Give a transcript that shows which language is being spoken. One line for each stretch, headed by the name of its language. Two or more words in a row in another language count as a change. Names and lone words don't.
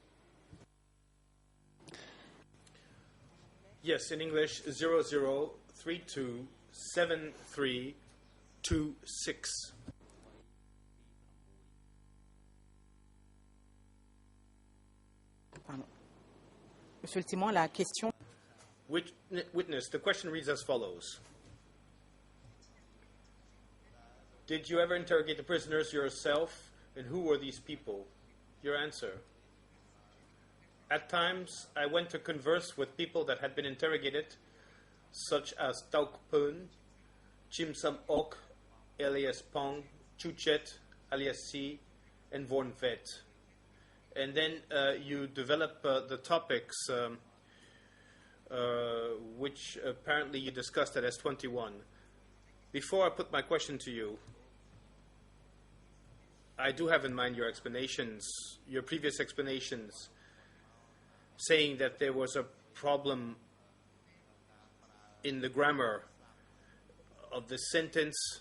English: Yes, in English, 00327326.
French: Monsieur le témoin, la question.
English: Witness, the question reads as follows. Did you ever interrogate the prisoners yourself, and who were these people? Your answer. At times, I went to converse with people that had been interrogated, such as Tauk Pun, Chim Sam Ok, alias Pong, Chuchet, alias Si, and Vorn Vet. And then you develop the topics which apparently you discussed at S21. Before I put my question to you, I do have in mind your explanations, your previous explanations, saying that there was a problem in the grammar of the sentence.